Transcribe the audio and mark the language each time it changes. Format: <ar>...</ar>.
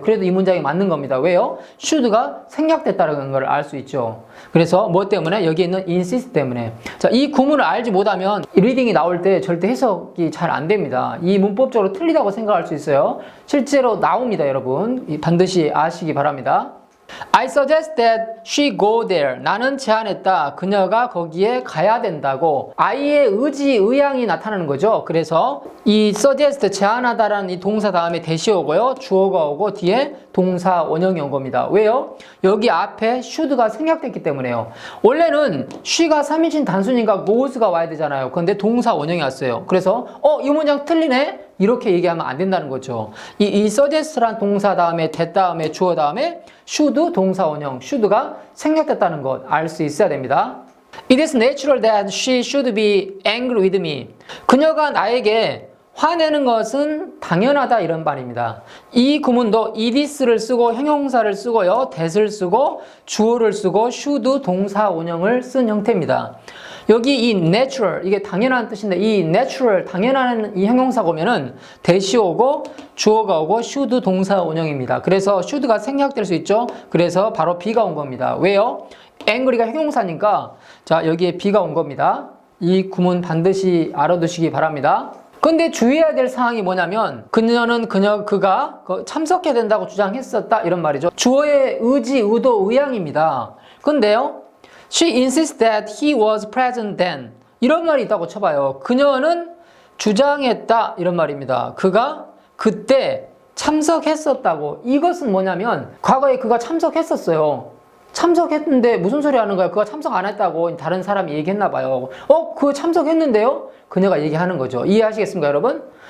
<ko>그래도 이 문장이 맞는 겁니다. 왜요? should가 생략됐다는 걸 알 수 있죠. 그래서 뭐 때문에? 여기 있는 insist 때문에. 자, 이 구문을 알지 못하면 리딩이 나올 때 절대 해석이 잘 안 됩니다. 이 문법적으로 틀리다고 생각할 수 있어요. 실제로 나옵니다, 여러분. 반드시 아시기 바랍니다.</ko> <en>I suggest that she go there.</en> <ko>나는 제안했다. 그녀가 거기에 가야 된다고. I의 의지, 의향이 나타나는 거죠. 그래서 이 suggest, 제안하다라는 이 동사 다음에 대시 오고요. 주어가 오고 뒤에 동사 원형이 온 겁니다. 왜요? 여기 앞에 should가 생략됐기 때문에요. 원래는 she가 3인칭 단순이니까 goes가 와야 되잖아요. 그런데 동사 원형이 왔어요. 그래서 이 문장 틀리네? 이렇게 얘기하면 안 된다는 거죠. 이 suggest란 동사 다음에 that 다음에 주어 다음에 should 동사 원형 should가 생략됐다는 것 알 수 있어야 됩니다.</ko> <en>It is natural that she should be angry with me.</en> <ko>그녀가 나에게 화내는 것은 당연하다 이런 말입니다. 이 구문도 it is를 쓰고 형용사를 쓰고요. that을 쓰고 주어를 쓰고 should 동사 원형을 쓴 형태입니다. 여기 이 natural, 이게 당연한 뜻인데 이 natural, 당연한 이 형용사가 오면은 that이 오고 주어가 오고 should 동사 원형입니다. 그래서 should가 생략될 수 있죠. 그래서 바로 be가 온 겁니다. 왜요? angry가 형용사니까 자, 여기에 be가 온 겁니다. 이 구문 반드시 알아두시기 바랍니다. 근데 주의해야 될 사항이 뭐냐면 그녀는 그가 참석해야 된다고 주장했었다 이런 말이죠. 주어의 의지, 의도, 의향입니다. 근데요.</ko> <en>She insists that he was present then.</en> <ko>이런 말이 있다고 쳐봐요. 그녀는 주장했다 이런 말입니다. 그가 그때 참석했었다고. 이것은 뭐냐면 과거에 그가 참석했었어요. 참석했는데 무슨 소리 하는 거야? 그가 참석 안 했다고 다른 사람이 얘기했나 봐요. 그거 참석했는데요? 그녀가 얘기하는 거죠. 이해하시겠습니까, 여러분?</ko>